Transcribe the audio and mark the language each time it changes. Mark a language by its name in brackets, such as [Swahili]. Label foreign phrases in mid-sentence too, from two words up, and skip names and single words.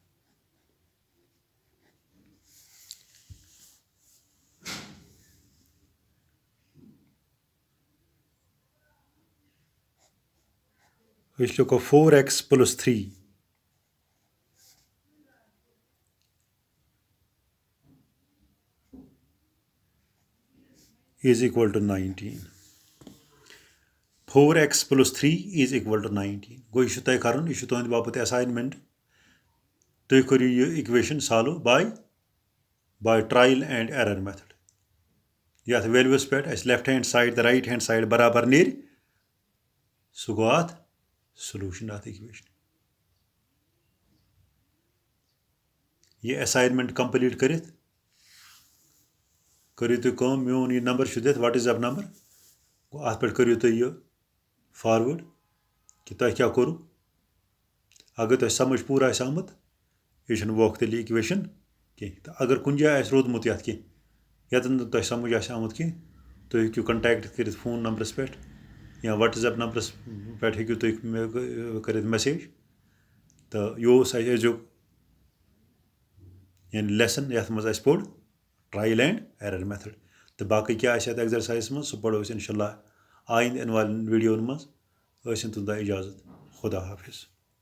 [English] which look 4x plus 3 is equal to 19 4x plus 3 is equal to 19 [Kashmiri] गो यह तुम कर तुंद बापत असाइनमेंट तुम करो यह [English] equation solve by trial and error method [Kashmiri] यथ वैल्यूस पे [English] left hand side [Kashmiri] तो [English] right hand side [Kashmiri] बराबर नीर सह गो अत सोलूशन अत इक्वेशन यह [English] assignment complete [Kashmiri] करित करो तुम मोन यह नंबर दिथ [English] WhatsApp number [Kashmiri] गो अत पे करो तुम यह फॉरवर्ड कि तुम क्या करो अगर तुम समझ पूरा आमुत यह वोक तेल इक्वेशन कह तो अगर कुछ जाए रोदमुत ये कह यतन तुम समझ आमुत कह तुम हेकू कंटैक्ट कर [English] phone numbers [Kashmiri] पे या [English] WhatsApp numbers [Kashmiri] पे हेकू तुम कर मैसेज तो यह यानी लेसन ये मज पोड़ [English] trial and error method [Kashmiri] तो बाकी क्या एक्सरसाइज मज सह पढ़ो इंशाल्लाह आइंद इन वाले वीडियो मज तुम इजाज़त [Urdu] خدا حافظ.